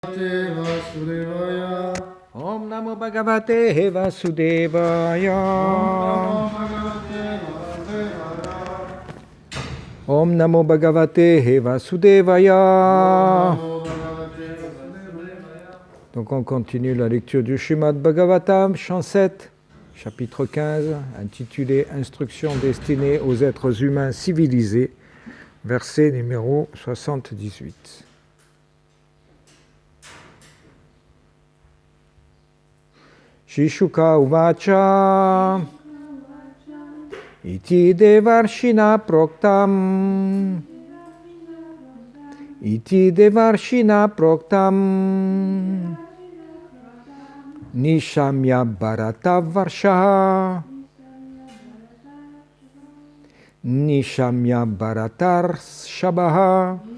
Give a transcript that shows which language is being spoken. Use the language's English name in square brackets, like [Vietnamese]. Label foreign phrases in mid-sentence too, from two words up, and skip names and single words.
[Sanskrit] Vasudevaya. Om Namo Bhagavate Vasudevaya. Om Namo Bhagavate Vasudevaya. [French] Donc on continue la lecture du Srimad Bhagavatam, chant 7, chapitre 15, intitulé Instruction destinée aux êtres humains civilisés, verset numéro 78. [Sanskrit] Shishuka uvacha iti devarshina proktam nishamya bharata varshaha nishamya bharatar shabaha